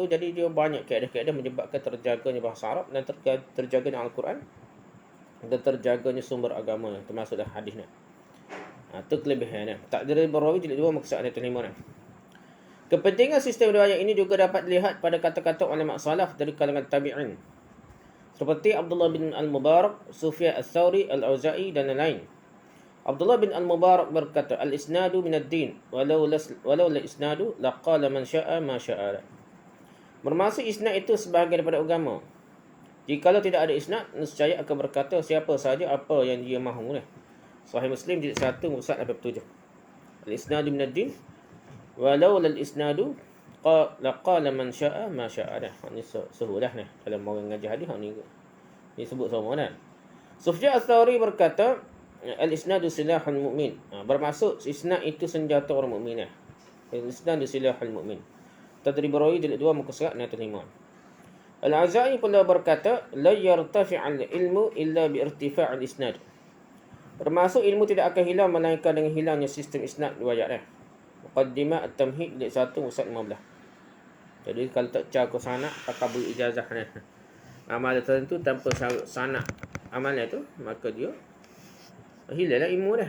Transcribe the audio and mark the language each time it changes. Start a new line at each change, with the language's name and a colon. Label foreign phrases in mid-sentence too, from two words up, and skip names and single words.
Malay: Jadi dia banyak kaedah-kaedah menyebabkan terjaganya bahasa Arab dan terjaganya Al-Quran dan terjaganya sumber agama, termasuklah hadis ni. Itu kelebihannya. Tadrib Ar-Rawi jilid 2 muka surat 105. Kepentingan sistem riwayat ini juga dapat dilihat pada kata-kata ulama salaf dari kalangan tabi'in. seperti Abdullah bin Al-Mubarak, Sufyan Al-Thawri, Al-Auza'i dan lain-lain. Abdullah bin Al-Mubarak berkata,
Arabic: الإسناد من الدين ولولا الإسناد لقال من شاء ما شاء.
Malay: Bermaksud isnad itu sebahagian daripada agama. Jikalau tidak ada isnad, nescaya akan berkata siapa sahaja apa yang dia mahu. Sahih Muslim jilid 1 muka 87.
Arabic: الإسناد من الدين ولولا الإسناد لقال من شاء ما شاء.
Malay: Ini suhulah ni dalam orang ngaji hadis ni sebut semua kan. Sufyan Ats-Tsauri berkata,
Arabic: الإسناد سلاح المؤمن.
Malay: Bermaksud isnad itu senjata orang mukmin.
Arabic: الإسناد سلاح المؤمن.
Malay: Tadrib Rawi jilid 2 muka 105. Al-Azai pula berkata,
Arabic: لا يرتفع العلم إلا بارتفاع الإسناد.
Malay: Bermaksud ilmu tidak akan hilang melainkan dengan hilangnya sistem isnad riwayat. Muqaddimah At-Tamhid jilid 1 muka 15. Jadi kalau tak cara sanad pakai beri ijazah ni. Amal tertentu tanpa syarat sanad amalnya tu, maka dia hilanglah ilmu dah.